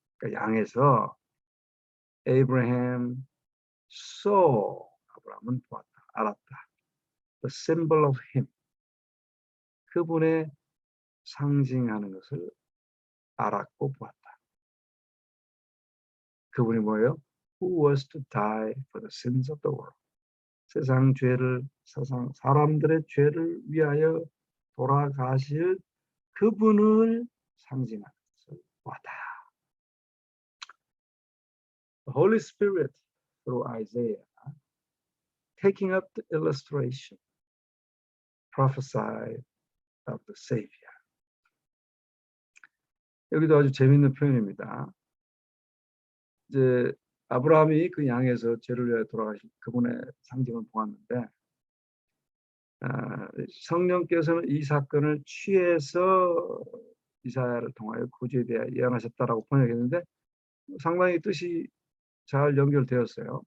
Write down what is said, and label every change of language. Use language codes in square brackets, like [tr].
[ko] 그러니까 양에서 [en] Abraham saw, [ko] 아브라함은 보았다, 알았다. [en] The symbol of him, [ko] 그분의 상징하는 것을 알았고 보았다. 그분이 뭐예요? [en] Who was to die for the sins of the world. [ko] 세상 사람들의 죄를 위하여 돌아가실 그분을 상징하는 것을 보았다. [en] The Holy Spirit through Isaiah taking up the illustration prophesied of the Savior. [ko] 여기도 아주 재미있는 표현입니다. 이제 아브라함이 그 양에서 죄를 위하여 돌아가신 그분의 상징을 보았는데 성령께서는 이 사건을 취해서 이사야를 통하여 구주에 대해 예언하셨다라고 번역했는데 상당히 뜻이 잘 연결되었어요.